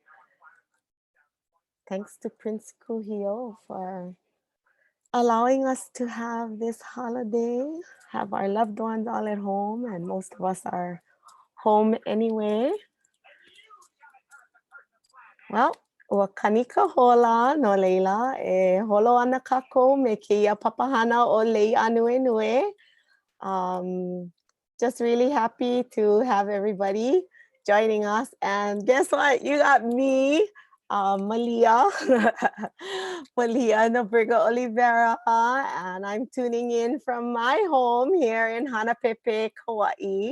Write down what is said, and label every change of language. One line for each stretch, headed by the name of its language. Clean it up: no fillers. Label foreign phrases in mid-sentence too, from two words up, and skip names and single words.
English: Thanks to Prince Kuhio for allowing us to have this holiday, have our loved ones all at home, and most of us are home anyway. Well,
Hawaiian: ua kanika hola no leila e holo ana kako me keia papahana o Lei Ānuenue.
English: Just really happy to have everybody joining us. And guess what? You got me, Malia, Malia Nobrega Oliveira, and I'm tuning in from my home here in Hanapepe, Hawaii.